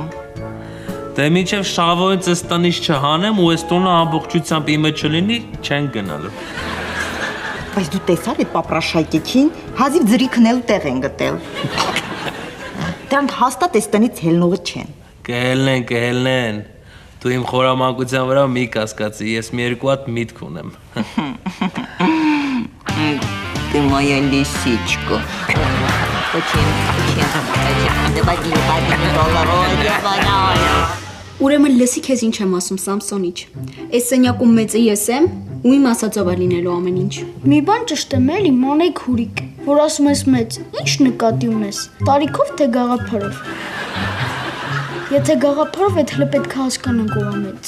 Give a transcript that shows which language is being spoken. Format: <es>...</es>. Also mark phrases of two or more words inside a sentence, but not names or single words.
<hy>Դե մինչև Շավոյից ես տնից չհանեմ ու ես տունը ամբողջությամբ իմը չլինի, չեն գնալու։ Բայց դու տեսար այդ պապրաշայկեքին, հազիվ ձրի քնելու տեղ են գտել։ Դրանք հաստատ այս տնից հելնողը չեն։ Կհելնեն։ Դու իմ խորամանկության վրա մի կասկածի, ես մի երկու հատ միտք ունեմ։</hy> <ru>Ты моя лисичка.</ru> <hy>Ուրեմն լսի քեզ ինչ եմ ասում, Սամսոնիչ։ Այս սենյակում մեծը ես եմ ու իմ ասածով է լինելու ամեն ինչ։ Մի բան ճշտ եմ էլի, մանեկ հուրիկ, որ ասում ես մեծ, ինչ նկատի ունես, տարիքով թե գաղափարով։ Եթե գաղափարով այդ հլը պետք է հասկանանք ով է մեծ։</hy>